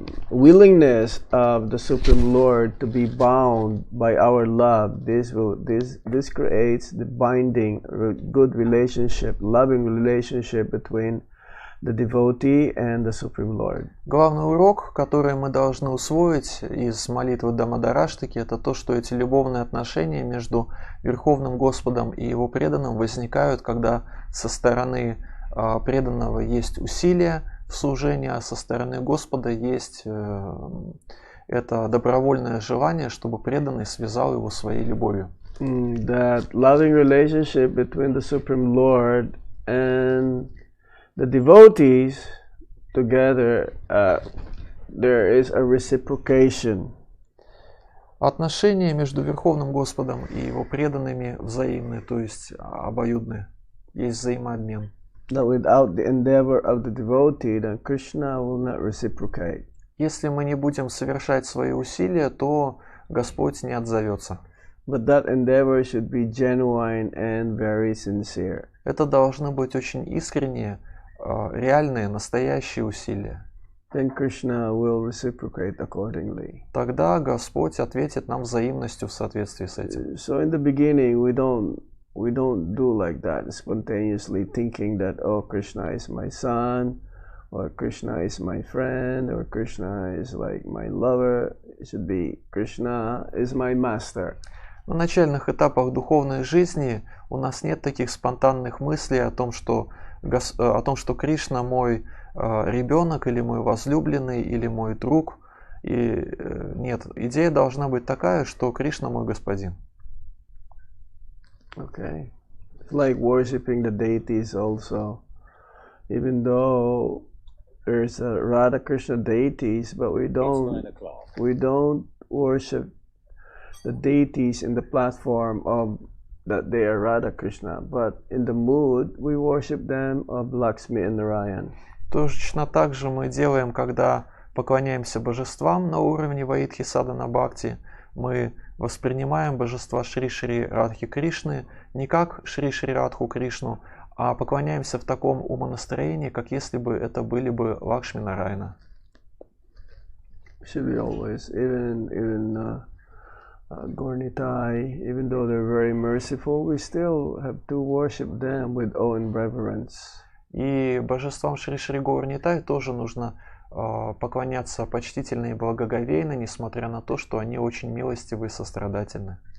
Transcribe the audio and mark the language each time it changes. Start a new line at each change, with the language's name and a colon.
English: willingness of the Supreme Lord to be bound by our love, this creates the binding, good relationship, loving relationship between the devotee and the Supreme Lord.
Russian: Главный урок, который мы должны усвоить из молитвы Дамодараштаки, это то, что эти любовные отношения между Верховным Господом и Его преданным возникают, когда со стороны преданного есть усилие в служении, а со стороны Господа есть это добровольное желание, чтобы преданный связал его своей любовью.
English: That loving relationship between the Supreme Lord and the devotees together, there is a reciprocation.
Russian: Отношения между Верховным Господом и Его преданными взаимны, то есть обоюдны, есть взаимообмен.
English: That without the endeavor of the devotee, then Krishna will not reciprocate.
Russian: Если мы не будем совершать свои усилия, то Господь не отзовется.
English: But that endeavor should be genuine and very sincere.
Russian: Это должны быть очень искренние, реальные, настоящие усилия.
English: Then Krishna will reciprocate accordingly.
Russian: Тогда Господь ответит нам взаимностью в соответствии с этим.
English: So in the beginning, we don't do like that, spontaneously thinking that, oh, Krishna is my son, or Krishna is my friend, or Krishna is like my lover. It should be Krishna is my master.
Russian: На начальных этапах духовной жизни у нас нет таких спонтанных мыслей о том, что Кришна мой ребенок, или мой возлюбленный, или мой друг. И нет, идея должна быть такая, что Кришна мой господин.
English: Okay. It's like worshipping the deities also. Even though there's a Radha Krishna deities, but we don't worship the deities in the platform of that they are Radha Krishna, but in the mood we worship them of Lakshmi and Narayan.
Russian: Точно так же мы делаем, когда поклоняемся божествам на уровне Ваидхи Садана Бхакти. Мы воспринимаем божества Шри-Шри Радхи Кришны не как Шри-Шри Радху Кришну, а поклоняемся в таком умонастроении, как если бы это были бы Лакшми Нараяна.
English: Should be always, even Gornitai, even though they're very merciful, we still have to worship them with awe and reverence.
Russian: И божествам Шри Гаур-Нитай тоже нужно поклоняться почтительно и благоговейно, несмотря на то, что они очень милостивы и сострадательны.